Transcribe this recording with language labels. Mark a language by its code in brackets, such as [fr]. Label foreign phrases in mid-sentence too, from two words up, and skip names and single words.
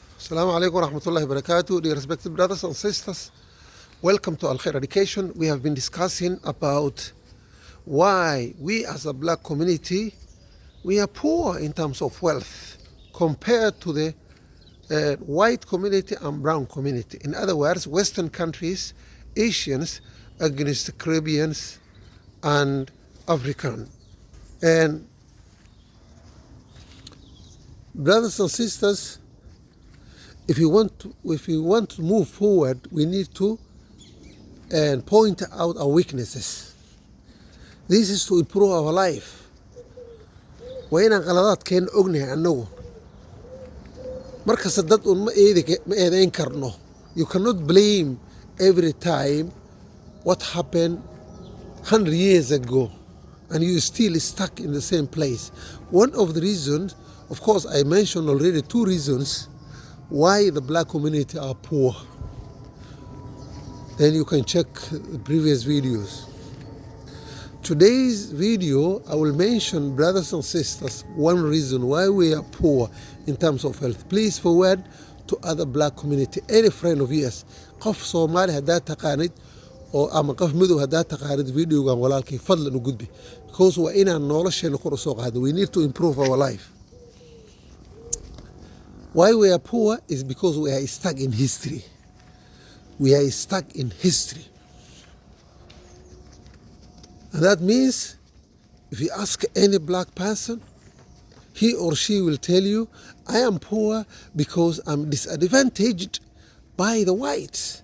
[ar] السلام عليكم ورحمة الله وبركاته. [en] Dear respected brothers and sisters, welcome to Al Khair Education. We have been discussing about why we as a black community, we are poor in terms of wealth compared to the white community and brown community. In other words, Western countries, Asians against the Caribbeans and African. And brothers and sisters, if you want to move forward, we need to point out our weaknesses. This is to improve our life. [so] Waa inaan qaladaadkeen ognahay annagu. Markasta dad un ma eedayn karno. [en] You cannot blame every time what happened 100 years ago and you still stuck in the same place. One of the reasons, of course, I mentioned already 2 reasons why the black community are poor. Then you can check the previous videos. Today's video, I will mention, brothers and sisters, one reason why we are poor in terms of health. Please forward to other black community, any friend of yours. [so] Qof Somali haddaad taqaanid oo ama qof madow haddaad taqaanid videogan walaalkii fadlan u gudbi. Because waa inaan nolosheena kor u soo qaado. [en] We need to improve our life. Why we are poor is because we are stuck in history. We are stuck in history. And that means if you ask any black person, he or she will tell you, I am poor because I'm disadvantaged by the whites.